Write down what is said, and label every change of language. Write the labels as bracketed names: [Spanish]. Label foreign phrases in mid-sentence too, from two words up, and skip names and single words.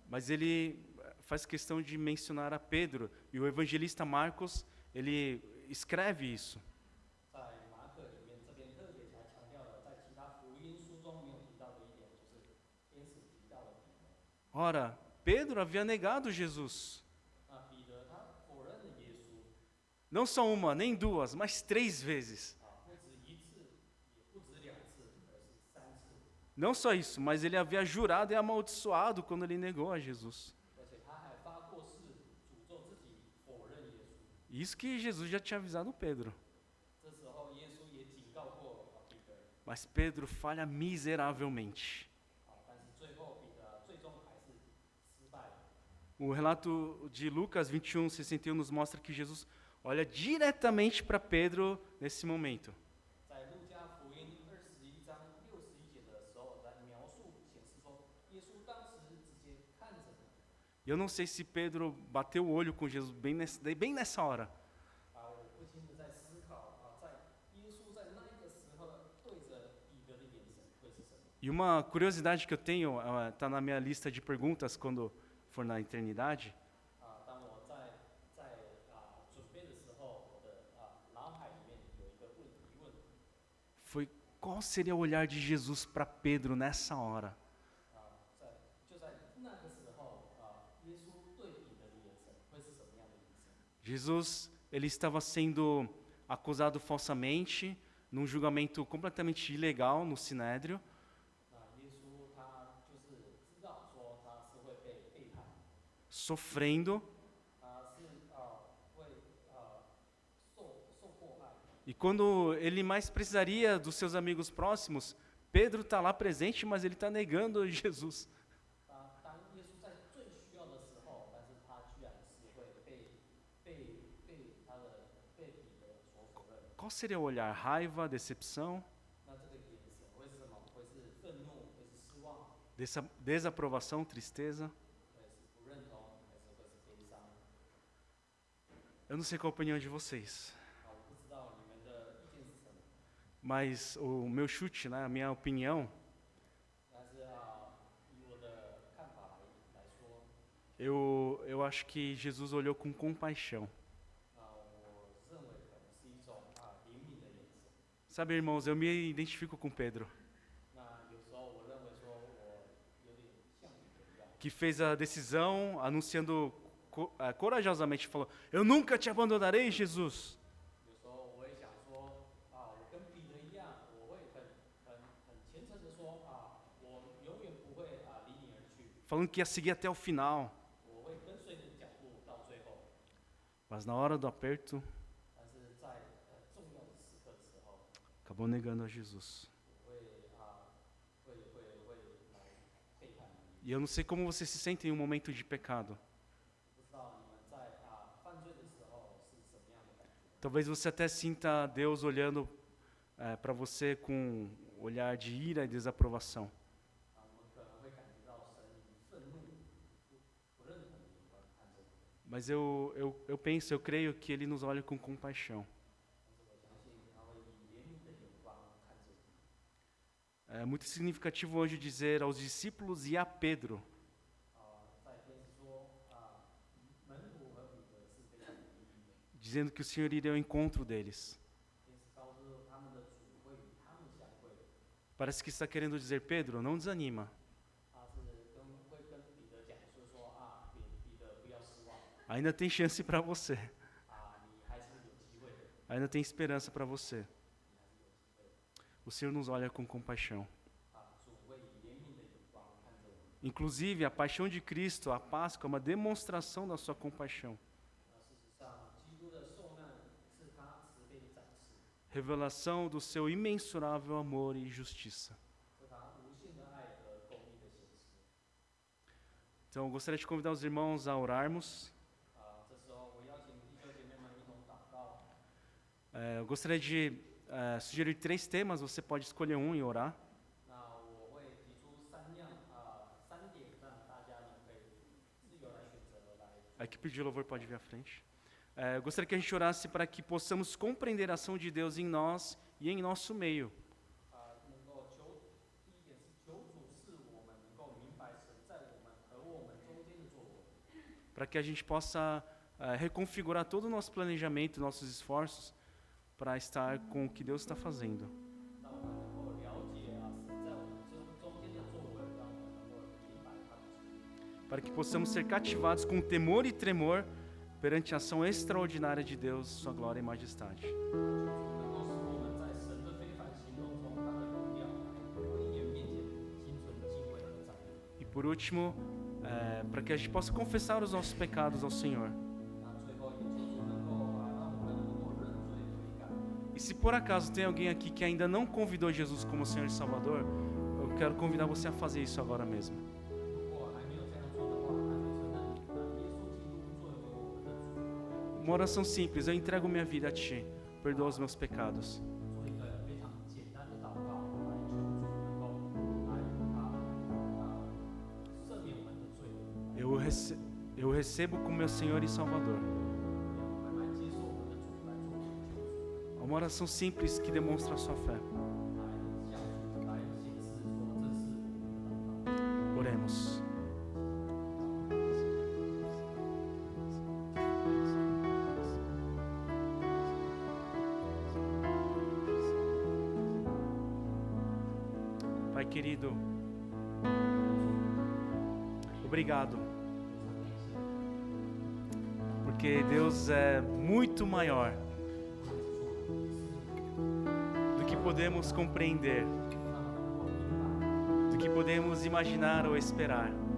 [Portuguese] Mas ele faz questão de mencionar a Pedro, e o evangelista Marcos, ele escreve isso. [Chinese] 在马可里面这边特别还强调了，在其他福音书中没有提到的一点，就是天使提到了彼得。 [Portuguese] Ora, Pedro havia negado Jesus. [Chinese] 彼得他否认了耶稣， [Portuguese] Não só uma, nem duas, mas 3 vezes. [Chinese] 不止一次，也不止2次，而是3次。 [Portuguese] Não só isso, mas ele havia jurado e amaldiçoado quando ele negou a Jesus. [Chinese] 而且他还发过誓，诅咒自己否认耶稣。 [Portuguese] Isso que Jesus já tinha avisado Pedro. [Chinese] 这时候耶稣也警告过彼得， [Portuguese] Mas Pedro falha miseravelmente. [Chinese] 但是最后彼得最终还是失败了。 [Portuguese] O relato de Lucas 21:61 nos mostra que Jesus olha diretamente para Pedro nesse momento. [Chinese] 在路加福音21章61节的时候，在描述显示说，耶稣当时直接看着他。 [Portuguese] Eu não sei se Pedro bateu o olho com Jesus bem nessa hora. [Chinese] 我不禁的在思考在耶稣在那一个时候对着彼得的眼神会是什么？ [Portuguese] E uma curiosidade que eu tenho, está na minha lista de perguntas quando for na eternidade, [Chinese] 当我在准备的时候，我的脑海里面有一个疑问， [Portuguese] foi qual seria o olhar de Jesus para Pedro nessa hora? [Chinese] 就在那个时候耶稣对彼得的眼神会是什么样的眼神？ [Portuguese] Jesus, ele estava sendo acusado falsamente, num julgamento completamente ilegal no Sinédrio. [Chinese] 耶稣他就是知道说他是会被背叛， [Portuguese] Sofrendo, [Chinese] 他是会受迫害。 [Portuguese] e quando ele mais precisaria dos seus amigos próximos, Pedro está lá presente, mas ele está negando Jesus. [Chinese] 当耶稣在最需要的时候，但是他居然是会被彼得所否认。 [Portuguese] Qual seria o olhar? Raiva, decepção, [Chinese] 那这个眼神会是什么？会是愤怒，会是失望， [Portuguese] desaprovação, tristeza? [Chinese] 会是不认同，还是会是悲伤？ [Portuguese] Eu não sei qual a opinião de vocês, [Chinese] 我不知道你们的意见是什么， [Portuguese] mas o meu chute, né, a minha opinião, [Chinese] 但是以我的看法来说， [Portuguese] eu acho que Jesus olhou com compaixão. [Chinese] 我认为可能是一种怜悯的眼神。 [Portuguese] Sabe, irmãos, eu me identifico com Pedro, [Chinese] 那有时候我认为说我有点像彼得一样， [Portuguese] que fez a decisão anunciando corajosamente, falou: Eu nunca te abandonarei, Jesus. [Chinese] 有时候我会想说我跟彼得一样，我会很虔诚的说我永远不会离你而去， [Portuguese] Falando que ia seguir até o final. [Chinese] 我会跟随你的脚步到最后。 [Portuguese] Mas na hora do aperto, [Chinese] 但是在重要的时刻的时候， [Portuguese] acabou negando a Jesus. [Chinese] 我会来背叛你。 [Portuguese] E eu não sei como você se sente em um momento de pecado. [Chinese] 不知道你们在犯罪的时候是什么样的感觉？ [Portuguese] Talvez você até sinta Deus olhando para você com um olhar de ira e desaprovação. [Chinese] 我们可能会感觉到神以愤怒、不认同的眼光看着你。 [Portuguese] Mas eu penso, eu creio que Ele nos olha com compaixão. [Chinese] 但是我相信他会以怜悯的眼光看着你。 [Portuguese] É muito significativo hoje dizer aos discípulos e a Pedro, [Chinese] 在天使说门徒和彼得是非常有意义的。 [Portuguese] dizendo que o Senhor iria ao encontro deles. [Chinese] 天使告诉他们的主会与他们相会， [Portuguese] Parece que está querendo dizer, Pedro, não desanima. [Chinese] 他是会跟彼得讲说彼得不要失望， [Portuguese] Ainda tem chance para você. [Chinese] 你还是有机会的， [Portuguese] Ainda tem esperança para você. [Chinese] 你还是有机会的。 [Portuguese] O Senhor nos olha com compaixão. [Chinese] 主会以怜悯的眼光看着我们。 [Portuguese] Inclusive, a paixão de Cristo, a Páscoa, é uma demonstração da sua compaixão. [Chinese] 事实上，基督的受难是他慈悲的展示， [Portuguese] Revelação do seu imensurável amor e justiça. [Chinese] 是他无限的爱和公义的显示。 [Portuguese] Então, eu gostaria de convidar os irmãos a orarmos. [Chinese] 这时候，我邀请弟兄姐妹们一同祷告。 [Portuguese] Eu gostaria de sugerir 3 temas, você pode escolher um e orar. [Chinese] 那我会提出3点，让大家呢可以自由来选择来。 [Portuguese] A equipe de louvor pode vir à frente. eu gostaria que a gente orasse para que possamos compreender a ação de Deus em nós e em nosso meio. [Chinese] 能够求第一点是求主赐我们能够明白神在我们和我们中间的作为， [Portuguese] Para que a gente possa reconfigurar todo o nosso planejamento, nossos esforços, para estar com o que Deus está fazendo. [Chinese] 让我们能够了解神在我们中间的作为，让我们能够明白他的旨意。 [Portuguese] Para que possamos ser cativados com temor e tremor perante a ação extraordinária de Deus, sua glória e majestade. [Chinese] 能够使我们在神的非凡行动中，他的荣耀威严面前心存敬畏和赞美。 [Portuguese] E por último, para que a gente possa confessar os nossos pecados ao Senhor. [Chinese] 那最后也求主能够让我们能够认罪悔改。 [Portuguese] E se por acaso tem alguém aqui que ainda não convidou Jesus como Senhor e Salvador, eu quero convidar você a fazer isso agora mesmo. [Chinese] 如果还没有这样做的话，还没承认耶稣基督作为我们的主， [Portuguese] Uma oração simples, eu entrego minha vida a Ti, perdoa os meus pecados. [Chinese] 做一个非常简单的祷告，来求主能够来赦免我们的罪， [Portuguese] Eu recebo como meu Senhor e Salvador. [Chinese] 来接受我们的主，来做我们的救主， [Portuguese] É uma oração simples que demonstra a sua fé. [Chinese] 来向主来显示说这是我们的祷告。 [Portuguese] Oremos. Pai querido, obrigado, porque Deus é muito maior do que podemos compreender, do que podemos imaginar ou esperar.